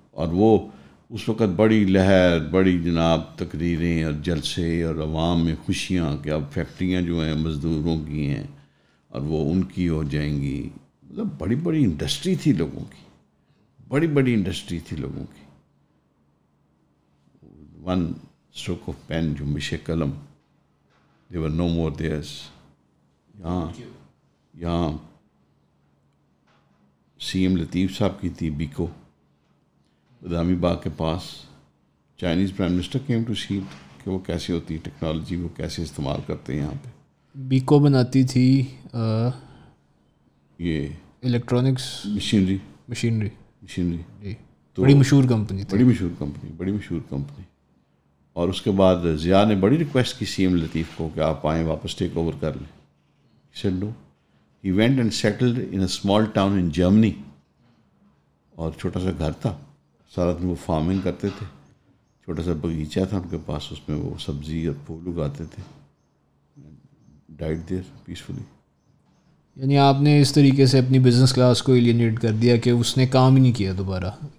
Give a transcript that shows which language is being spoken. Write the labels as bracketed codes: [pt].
[ur] اور وہ اس وقت بڑی لہر، بڑی جناب تقریریں اور جلسے اور عوام میں خوشیاں کہ اب فیکٹریاں جو ہیں مزدوروں کی ہیں اور وہ ان کی ہو جائیں گی. مطلب بڑی بڑی انڈسٹری تھی لوگوں کی، بڑی بڑی انڈسٹری تھی لوگوں کی. [en] one stroke of pen, [ur] جنبش قلم، [en] They were no more theirs. [ur] یہاں CM لطیف صاحب کی تھی بیکو، بادامی باغ کے پاس. [en] Chinese prime minister came to see [ur] کہ وہ کیسے ہوتی ہے ٹیکنالوجی، وہ کیسے استعمال کرتے ہیں یہاں پہ. بیکو بناتی تھی یہ الیکٹرانکس مشینری جی، بڑی مشہور کمپنی تھی، بڑی مشہور کمپنی. اور اس کے بعد ضیاء نے بڑی ریکویسٹ کی CM لطیف کو کہ آپ آئیں واپس ٹیک اوور کر لیں. [en] He said no. He went and settled in a small town in Germany. [ur] اور چھوٹا سا گھر تھا، سارا دن وہ فارمنگ کرتے تھے. چھوٹا سا باغیچہ تھا ان کے پاس، اس میں وہ سبزی اور پھول اگاتے تھے. [en] Died there peacefully. [ur] یعنی آپ نے اس طریقے سے اپنی بزنس کلاس کو ایلینیٹ کر دیا کہ اس نے کام ہی نہیں کیا دوبارہ.